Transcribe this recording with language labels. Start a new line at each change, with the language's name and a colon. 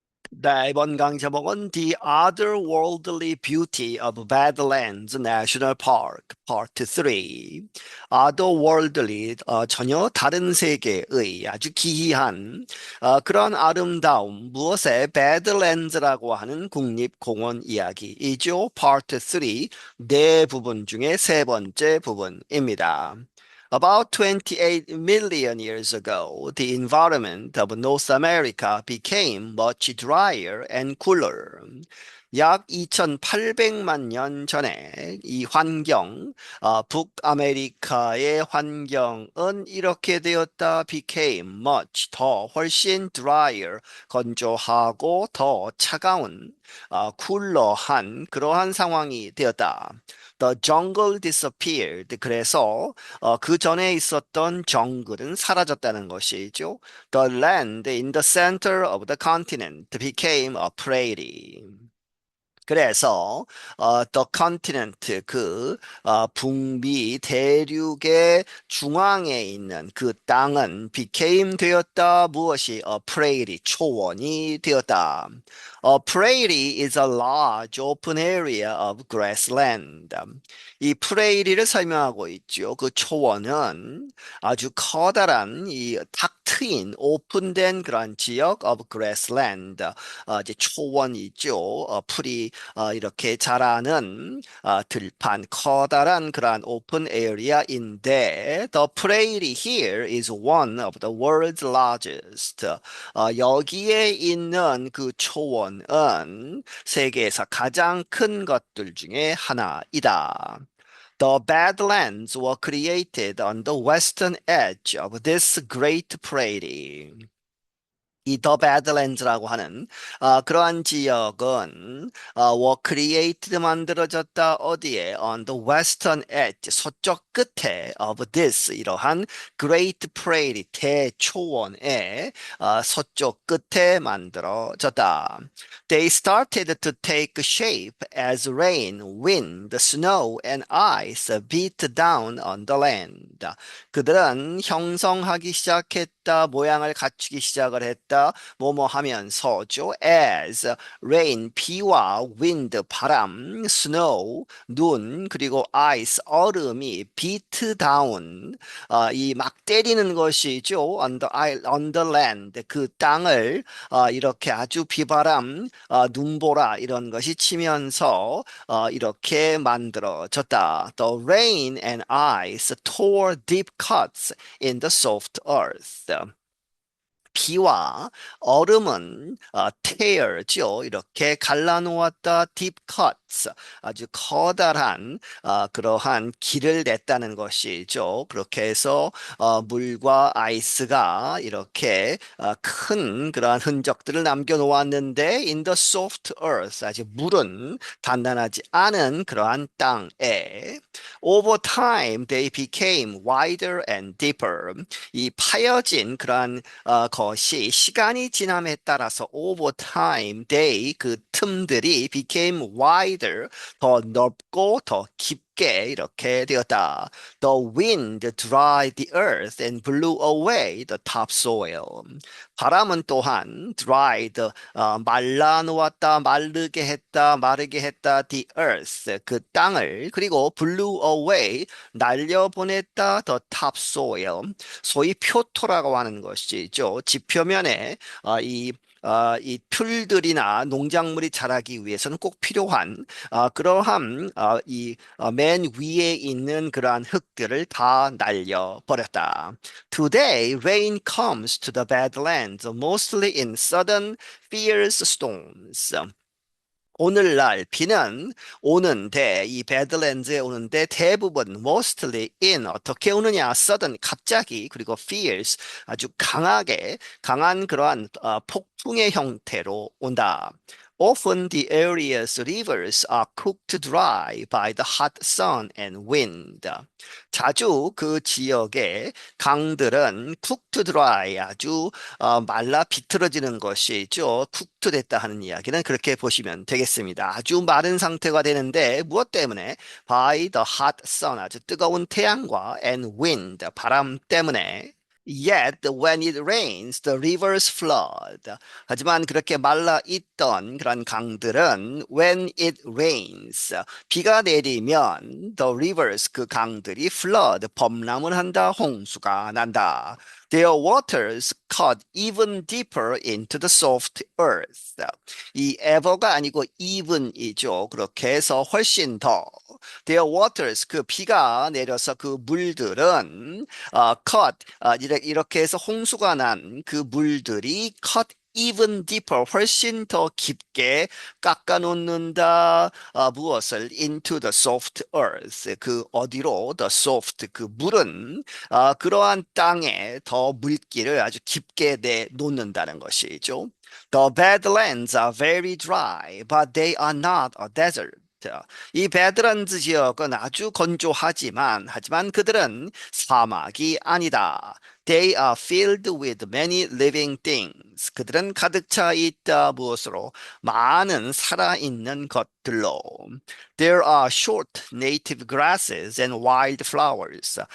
Korean: 네, 이번 강의 제목은
English: The Otherworldly Beauty of Badlands National Park, Part 3.
Korean: Otherworldly, 전혀 다른 세계의 아주 기이한 그런 아름다움, 무엇에 Badlands라고 하는 국립공원 이야기이죠. Part 3, 네 부분 중에 세 번째 부분입니다.
English: About 28 million years ago, the environment of North America became much drier and cooler.
Korean: 약 2800만 년 전에 이 환경, 북아메리카의 환경은 이렇게 되었다.
English: became much,
Korean: 더 훨씬 drier, 건조하고 더 차가운, 쿨러한 그러한 상황이 되었다.
English: The jungle disappeared.
Korean: 그래서 그 전에 있었던 정글은 사라졌다는 것이죠.
English: The land in the center of the continent became a prairie.
Korean: 그래서 the continent 북미 대륙의 중앙에 있는 그 땅은 became 되었다. 무엇이 a prairie 초원이 되었다.
English: A prairie is a large open area of grassland.
Korean: 이 프레이리를 설명하고 있죠. 그 초원은 아주 커다란 이 탁 트인 오픈된 그런 지역
English: of grassland,
Korean: 이제 초원이죠. 풀이 이렇게 자라는 들판 커다란 그런 오픈 에리아인데
English: the prairie here is one of the world's largest.
Korean: 여기에 있는 그 초원은 세계에서 가장 큰 것들 중에 하나이다.
English: The Badlands were created on the western edge of this great prairie.
Korean: 이 더 배드랜드라고 하는 그러한 지역은
English: were created
Korean: 만들어졌다 어디에
English: on the western edge
Korean: 서쪽 끝에 of this 이러한 great prairie 대초원의 서쪽 끝에 만들어졌다.
English: They started to take shape as rain, wind, snow, and ice beat down on the land.
Korean: 그들은 형성하기 시작했다, 모양을 갖추기 시작을 했다, 뭐뭐 하면서죠. as, rain, 비와 wind, 바람, snow, 눈, 그리고 ice, 얼음이
English: beat down,
Korean: 이 막 때리는 것이죠.
English: on the land,
Korean: 그 땅을 이렇게 아주 비바람, 눈보라 이런 것이 치면서 이렇게 만들어졌다.
English: The rain and ice tore deep cuts in the soft earth.
Korean: 비와 얼음은 tear죠. 이렇게 갈라놓았다.
English: deep cuts.
Korean: 아주 커다란 그러한 길을 냈다는 것이죠. 그렇게 해서 물과 아이스가 이렇게 큰 그러한 흔적들을 남겨놓았는데
English: in the soft earth.
Korean: 아직 물은 단단하지 않은 그러한 땅에
English: over time they became wider and deeper.
Korean: 이 파여진 그러한 것이 시간이 지남에 따라서
English: over time, they
Korean: 그 틈들이
English: became wider,
Korean: 더 넓고 더 깊게 이렇게 되었다. The wind dried the earth and blew away the topsoil. 바람은 또한 dried, 말라 놓았다, 마르게 했다,
English: the earth,
Korean: 그 땅을, 그리고
English: blew away,
Korean: 날려보냈다,
English: the topsoil,
Korean: 소위 표토라고 하는 것이죠. 지표면에 이 풀들이나 농작물이 자라기 위해서는 꼭 필요한 그러한 맨 위에 있는 그러한 흙들을 다 날려버렸다.
English: Today, rain comes to the Badlands mostly in sudden, fierce storms.
Korean: 오늘날 비는 오는데 이 배드랜드에 오는데 대부분
English: mostly in
Korean: 어떻게 오느냐 sudden 갑자기 그리고 fierce 아주 강한 그러한 폭풍의 형태로 온다.
English: Often the area's rivers are cooked dry by the hot sun and wind.
Korean: 자주 그 지역의 강들은
English: cooked dry
Korean: 아주 말라 비틀어지는 것이죠. cooked 됐다 하는 이야기는 그렇게 보시면 되겠습니다. 아주 마른 상태가 되는데 무엇 때문에?
English: by the hot sun
Korean: 아주 뜨거운 태양과
English: and wind
Korean: 바람 때문에
English: Yet when it rains, the rivers flood.
Korean: 하지만 그렇게 말라 있던 그런 강들은
English: when it rains,
Korean: 비가 내리면
English: the rivers,
Korean: 그 강들이 flood, 범람을 한다, 홍수가 난다.
English: Their waters cut even deeper into the soft earth.
Korean: 이 ever가 아니고 even이죠. 그렇게 해서 훨씬 더.
English: Their waters,
Korean: 그 비가 내려서 그 물들은 cut, 이렇게 해서 홍수가 난 그 물들이
English: cut even deeper,
Korean: 훨씬 더 깊게 깎아 놓는다. 무엇을?
English: Into the soft earth.
Korean: 그 어디로? The soft, 그 물은 그러한 땅에 더 물기를 아주 깊게 내놓는다는 것이죠.
English: The badlands are very dry, but they are not a desert.
Korean: 이 배드란즈 지역은 아주 건조하지만 그들은 사막이 아니다. They are filled with many living things. 그들은 가득 차 있다 무엇으로? 많은 살아있는 것들로.
English: There are short native grasses and wild flowers.